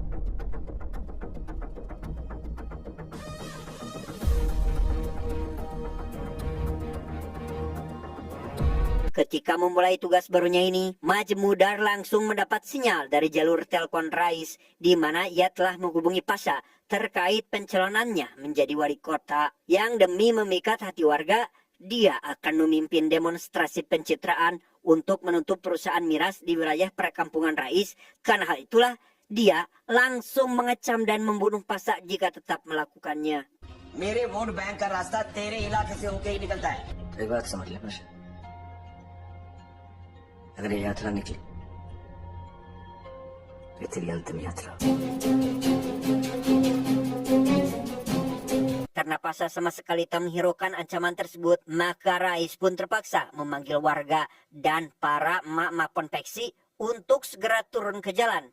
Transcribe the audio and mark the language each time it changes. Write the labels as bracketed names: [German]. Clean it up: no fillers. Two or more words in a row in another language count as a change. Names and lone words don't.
[Indonesian] Ketika memulai tugas barunya ini, Maju Mudar langsung mendapat sinyal dari jalur telepon Rais, di mana ia telah menghubungi Pasha terkait pencalonannya menjadi wali kota, yang demi memikat hati warga, dia akan memimpin demonstrasi pencitraan untuk menutup perusahaan miras di wilayah perkampungan Rais. Karena hal itulah, dia langsung mengecam dan membunuh Pasha jika tetap melakukannya. [Hindi] मेरे वोट बैंक का रास्ता तेरे इलाके से होके ही निकलता है। एक बात समझ ले प्रशांत, अगर ये यात्रा निकली तो तेरी अंतिम यात्रा। [Indonesian] Karena Pasha sama sekali tak menghiraukan ancaman tersebut, maka Rais pun terpaksa memanggil warga dan para emak-emak konveksi untuk segera turun ke jalan.